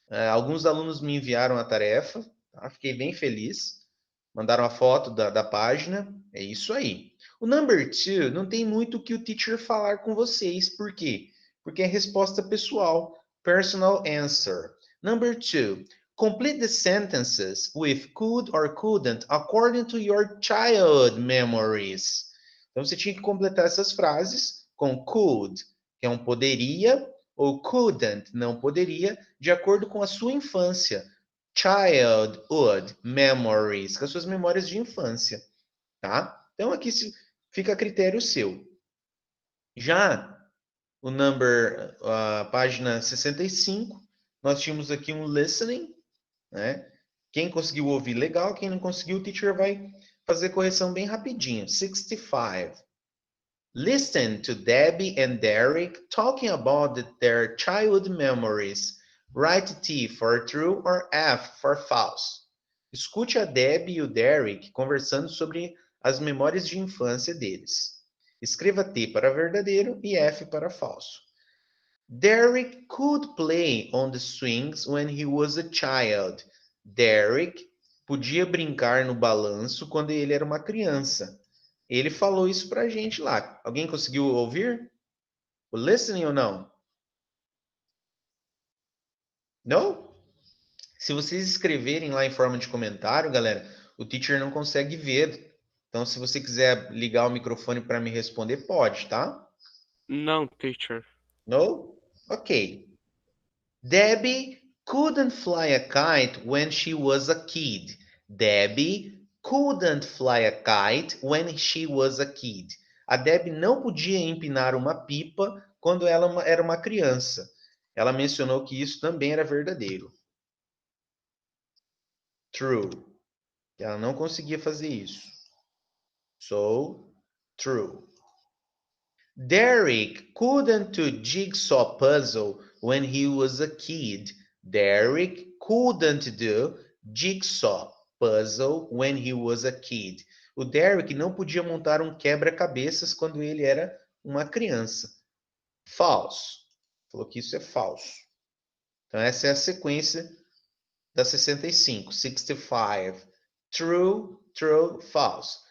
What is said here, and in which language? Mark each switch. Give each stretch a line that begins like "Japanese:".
Portuguese: Alguns alunos me enviaram a tarefa, tá? Fiquei bem feliz. Mandaram a foto da página, é isso aí. O number 2 não tem muito o que o teacher falar com vocês, por quê? Porque é resposta pessoal,
English: personal answer. Number 2, complete the sentences with could or couldn't according to your child memories.
Portuguese: Então você tinha que completar essas frases com could, que é um poderia, ou couldn't, não poderia, de acordo com a sua infância.
English: Childhood memories,
Portuguese: com as suas memórias de infância, tá? Então aqui fica a critério seu. Já o number, a página 65, nós tínhamos aqui um listening, né? Quem conseguiu ouvir, legal. Quem não conseguiu, o teacher vai fazer correção bem rapidinho. 65.
English: Listen to Debbie and Derek talking about their childhood memories. Write T for true or F for false.
Portuguese: Escute a Debbie e o Derek conversando sobre as memórias de infância deles. Escreva T para verdadeiro e F para falso.
English: Derek could play on the swings when he was a child.
Portuguese: Derek podia brincar no balanço quando ele era uma criança. Ele falou isso pra gente lá. Alguém conseguiu ouvir? O listening ou não? Não? Se vocês escreverem lá em forma de comentário, galera, o teacher não consegue ver. Então, se você quiser ligar o microfone para me responder, pode, tá? Não, teacher.
English: No? Ok. Debbie couldn't fly a kite when she was a kid. Debbie couldn't fly a kite when she was a kid.
Portuguese: A Debbie não podia empinar uma pipa quando ela era uma criança. Ela mencionou que isso também era verdadeiro. True. Ela não conseguia fazer isso.
English: So, true. Derek couldn't do jigsaw puzzle when he was a kid. Derek couldn't do jigsaw puzzle when he was a kid.
Portuguese: O Derek não podia montar um quebra-cabeças quando ele era uma criança. False. Falou que isso é falso. Então essa é a sequência da 65.
English: 65. True, true, false.